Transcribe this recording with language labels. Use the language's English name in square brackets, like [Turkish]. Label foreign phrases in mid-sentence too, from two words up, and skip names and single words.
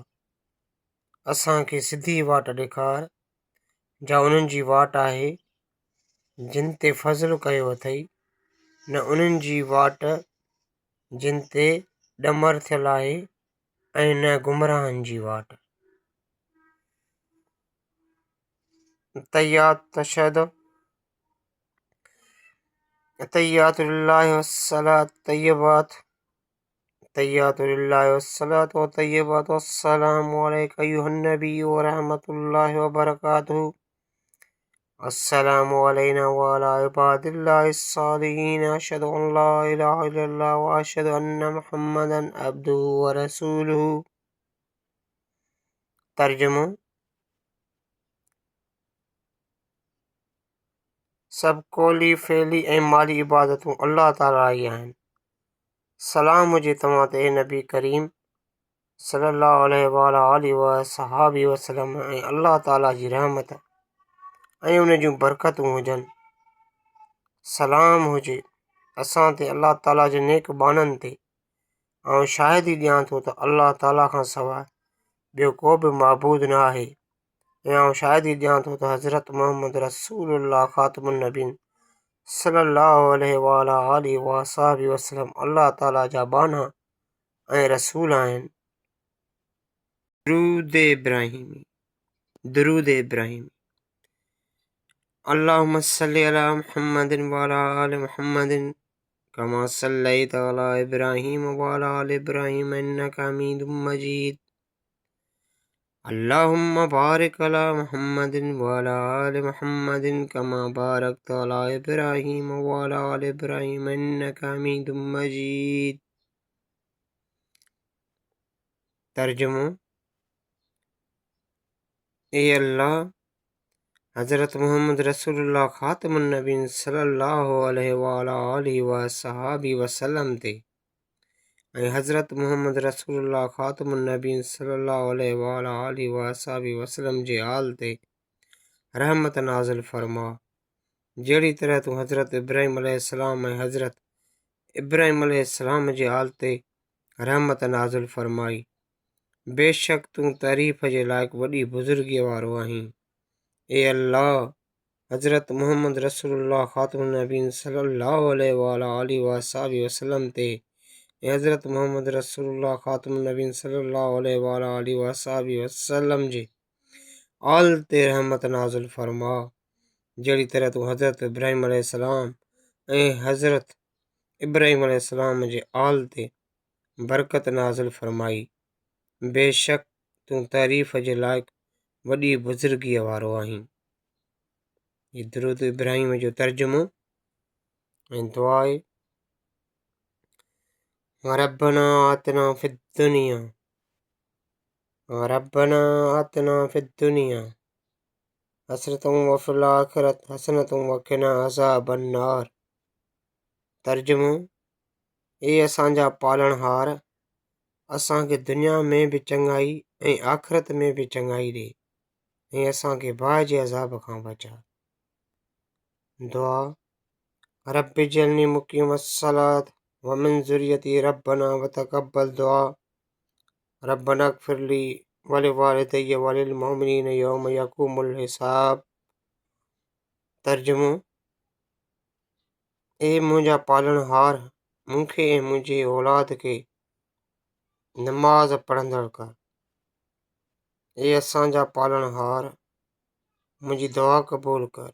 [Sindhi] असांखे सिधी वाट ॾेखार, जा उन्हनि जी वाट आहे जिन ते फज़्ल कयो अथई, न उन्हनि जी वाट जिन ते ॾमर थियल आहे ऐं न गुमराहनि जी वाट। [Arabic] التحيات لله والصلوات والطيبات السلام عليك أيها النبي ورحمة الله وبركاته. السلام علينا وعلى عباد الله الصالحين. أشهد أن لا إله إلا الله وأشهد أن محمدا عبده ورسوله. [Sindhi] तर्जुमो। सब कौली फ़ेली ऐं माली इबादतूं अल्लाह ताला जी आहिनि। सलाम हुजे तव्हां ते नबी करीम [Arabic] صلى الله عليه وآله وصحبه وسلم [Sindhi] ऐं अल्लाह ताला जी रहमत ऐं उन जूं बरकतूं हुजनि। सलाम हुजे असां ते अल्लाह ताला जे नेक बाननि ते। ऐं शाहिदी ॾियां थो त अल्लाह ताला खां सवाइ ॿियो को बि माबूद न आहे। ऐं शाहिदी ॾियां थो त हज़रत मुहम्मद [Arabic] رسول الله خاتم النبيين صلى الله عليه وآله وصحبه وسلم [Sindhi] अल्लाह ताला जा बाना ऐं रसूल आहिनि। दुरूद इब्राहिमी। [Arabic] اللهم صل على محمد وعلى آل محمد كما صليت على إبراهيم وعلى آل إبراهيم إنك حميد مجيد. اللهم بارك على محمد وعلى آل محمد كما باركت على إبراهيم وعلى آل إبراهيم إنك حميد مجيد. [Sindhi] तर्जुमो। ए अल्लाह, हज़रत मुहम्मद [Arabic] رسول الله خاتم النبيين صلى الله عليه وآله وصحبه وسلم [Sindhi] ते ऐं हज़रत मुहम्मद [Arabic] رسول الله خاتم النبيين صلى الله عليه وآله وصحبه وسلم [Sindhi] जे आल ते रहमत नाज़िल फरमा, जहिड़ी तरह तूं हज़रत इब्राहीम अलैहिस्सलाम ऐं हज़रत इब्राहीम अलैहिस्सलाम जे आल ते रहमत नाज़िल फरमाई। बेशक तूं तारीफ़ जे लाइक़ु वॾी बुज़ुर्गीअ वारो आहीं। ए अल्लाह, हज़रत मुहम्मद [Arabic] رسول الله خاتم النبيين صلى الله عليه وآله وصحبه وسلم [Sindhi] ते ऐं हज़रत मुहम्मद [Arabic] رسول الله خاتم النبيين صلى الله عليه وآله وصحبه وسلم [Sindhi] जे आल ते रहमत नाज़िल फरमा, जहिड़ी तरह तूं हज़रत इब्राहीम अलैहिस्सलाम ऐं हज़रत इब्राहीम अलैहिस्सलाम जे आल ते बरकत नाज़िल फरमाई। बेशक तूं तारीफ़ जे लाइक़ु वॾी बुज़ुर्गीअ वारो आहीं। ये दुरूद इब्राहीम जो तर्जुमो ऐं दुआ आहे। [Arabic] ربنا آتنا في الدنيا ربنا آتنا في الدنيا حسنة وفي الآخرة حسنة وقنا عذاب النار. [Sindhi] तर्जुमो, ए असांजा पालणहार, असांखे दुनिया में बि चङाई ऐं आख़िरत में बि चङाई ॾे ऐं असांखे बाहि जे अज़ाब खां बचा। दुआ, [Arabic] رب اجعلني مقيم الصلاة ومن ذريتي ربنا وتقبل دعاء ربنا اغفر لي ولوالدي وللمؤمنين يوم يقوم الحساب. [Sindhi] तर्जुमो, ए मुंहिंजा पालणहार, मूंखे ऐं मुंहिंजी औलाद खे नमाज़ पढ़ंदड़ कर। ए असांजा पालणहार, मुंहिंजी दुआ क़बूल कर।